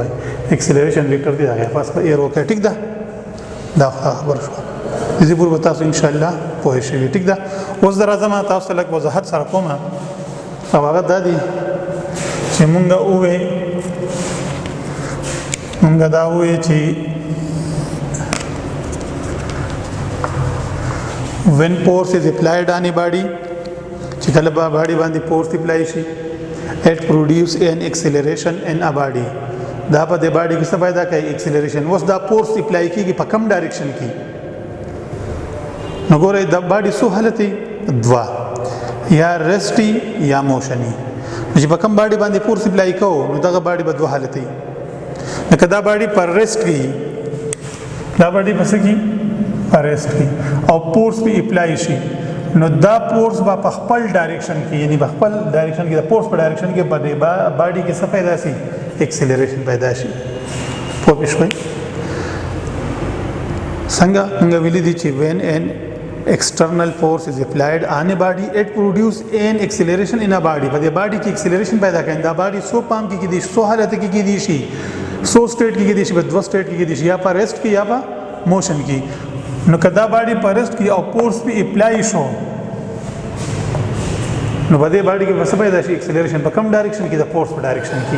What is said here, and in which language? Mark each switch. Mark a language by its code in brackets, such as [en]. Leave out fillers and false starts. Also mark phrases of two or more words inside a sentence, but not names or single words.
[en] acceleration vector [ps] دی دا غیر پاسه به ایرو کوي. ټیک ده دا خبر شو. دې پور به تاسو ان شاء الله پوه شئ. ټیک ده. اوس درازم تاسو لک وضاحت سره کوم او هغه د دې چې مونږ دا وې چې [en] when force is applied on a body [ps] چې کله به باډي باندې [en] force apply [ps] شي [en] it produce an acceleration in a body. [ps] دا په دې باډي کې څه پیدا کوي ایکسلریشن. اوس دا [en] force apply [ps] کیږي په کوم ډایرکشن کې نو ګورئ د باډي څو حالت دوا یا ریسټي یا موشني. چې په کوم باډي باندې [en] force apply [ps] کوو نو دغه باډي په دوه حالت وي. لکه دا باډي پر ریسټ کې دا باډي پس کې پر ریسټ کې او فورس په اپلای شي نو دا فورس په خپل ډایرکشن کې یعنی په خپل ډایرکشن کې د فورس په ډایرکشن کې په باډي کې څه پیدا شي ایکسلریشن پیدا شي. پوه شئ څنګه موږ ویلي دي چې [en] when an external force is applied on a body it produce an acceleration in a body. [ps] په دې باډي کې ایکسلریشن پیدا کوي. دا باډي سو پام کې دي سو حالت کې دي شي سو سټیټ کې دي شي په دوه سټیټ کې دي شي یا په ریسټ کې یا په موشن کې. نو کدا باډي په ریسټ کې او فورس په اپلای شو نو په دې باډي کې څه پیدا شي ایکسلریشن په کوم ډایرکشن کې د فورس په ډایرکشن کې.